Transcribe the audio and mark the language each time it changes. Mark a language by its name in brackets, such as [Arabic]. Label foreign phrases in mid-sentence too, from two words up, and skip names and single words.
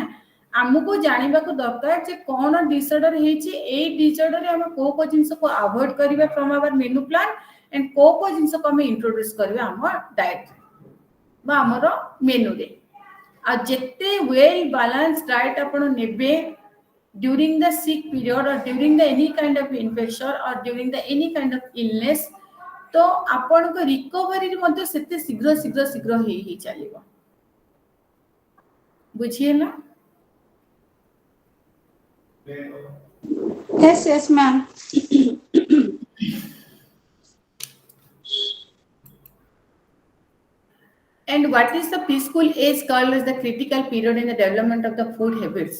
[Odia] ଆମକୁ ଜାଣିବାକୁ ଦରକାର ଯେ କ'ଣ ଡିସଅର୍ଡର ହେଇଛି, ଏଇ ଡିସଅର୍ଡରରେ ଆମେ କୋଉ କୋଉ ଜିନିଷକୁ ଆଭଏଡ୍ କରିବା [English] from our menu plan, [Odia] ଏଣ୍ଡ କୋଉ କୋଉ ଜିନିଷକୁ ଆମେ ଇଣ୍ଟ୍ରୋଡ୍ୟୁସ କରିବା ଆମ ଡାଏଟ୍ ବା ଆମର ମେନୁରେ। ଆଉ ଯେତେ [English] well balance diet [Odia] ଆପଣ ନେବେ [English] during the sick period or during the any kind of infection or during the any kind of illness, [Hindi] तो आपनको [Odia] रिकवरी ମଧ୍ୟ ସେତେ ଶୀଘ୍ର ଶୀଘ୍ର ଶୀଘ୍ର ହେଇ ଚାଲିବ। ବୁଝିହେଲା? [English] Yes, yes, ma'am. And what is the preschool age called as the critical period in the development of the food habits?